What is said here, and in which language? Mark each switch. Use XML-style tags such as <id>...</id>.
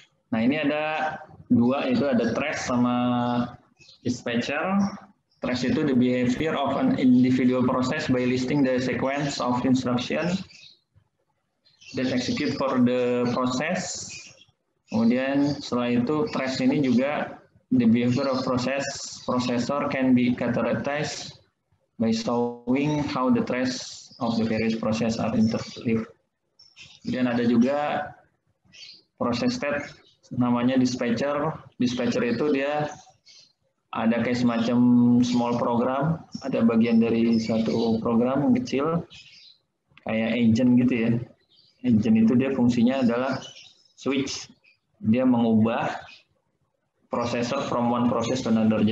<id>Nah ini ada dua, itu ada trace sama dispatcher.</id> <en>Trace itu the behavior of an individual process by listing the sequence of instruction that execute for the process.</en> <id>Kemudian setelah itu trace ini juga</id> <en>the behavior of processor can be characterized by showing how the trace of the various process are interleaved.</en> <id>Kemudian ada juga proses state namanya dispatcher. Dispatcher itu dia ada kayak semacam small program, ada bagian dari satu program yang kecil kayak agent gitu ya. Agent itu dia fungsinya adalah switch. Dia mengubah</id> <en>processor from one process to another.</en>